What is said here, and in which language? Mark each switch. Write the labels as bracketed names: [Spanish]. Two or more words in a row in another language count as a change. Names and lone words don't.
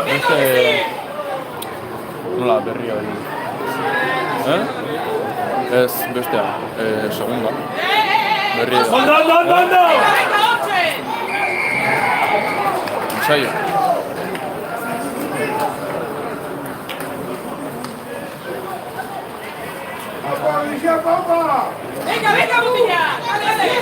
[Spanish] Este... [Basque] Nola berria hori. Ez, bestea, segunda. Berria. [Spanish] ¡Anda, anda, anda, anda! ¡Venga, venga, oche! [Basque] Ensaio. [Spanish] ¡Venga, venga, Botilla! ¡Dale, dale!